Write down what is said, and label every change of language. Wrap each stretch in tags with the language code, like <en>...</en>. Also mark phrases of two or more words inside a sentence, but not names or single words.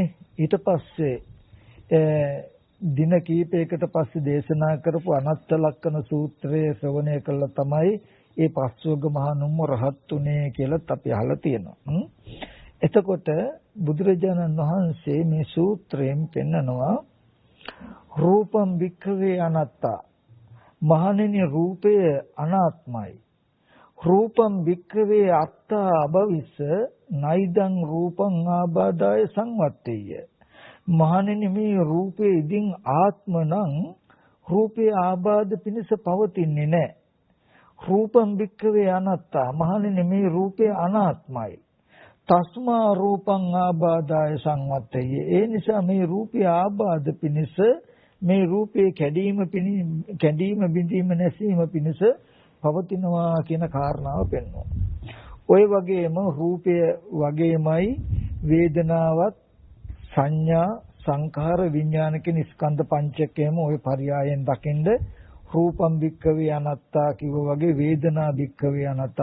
<si>ඊට පස්සේ දින කීපයකට පස්සේ දේශනා කරපු අනත්ත ලක්කන සූත්‍රය ශ්‍රවණය කළා තමයි ඒ පස්වග මහා නුම්ම රහත් උනේ කියලාත් අපි අහලා තියෙනවා. එතකොට බුදුරජාණන් වහන්සේ මේ සූත්‍රයෙන් පෙන්නනවා</si> <pi>රූපම් වික්ඛවේ අනත්තා.</pi> <si>මහණෙනි රූපය අනාත්මයි.</si> <pi>රූපම් වික්ඛවේ අත්තා අභවිස්ස නයිදං රූපං ආබාධාය සංවත්තේය.</pi> <si>මහණෙනි මේ රූපේ ඉදින් ආත්ම නම් රූපේ ආබාධ පිණිස පවතින්නේ නැහැ.</si> <pi>රූපම් වික්ඛවේ අනත්තා.</pi> <si>මහණෙනි මේ රූපේ අනාත්මයි.</si> <pi>තස්මා රූපං ආබාධාය සංවත්තේය.</pi> <si>ඒ නිසා මේ රූපේ ආබාධ පිණිස මේ රූපේ කැඩීම බිඳීම නැසීම පිණිස පවතිනවා කියන කාරණාව පෙන්වනවා. ඔය වගේම රූපය වගේමයි වේදනාවත් සංඥා සංඛාර විඥාන කියන ස්කන්ධ පංචකයම ඔය පරයයන් දකින්ද</si> <pi>රූපම් භික්ඛවේ අනාත්තා</pi> <si>කිව්වා වගේ</si> <pi>වේදනා භික්ඛවේ අනාත්තා.</pi>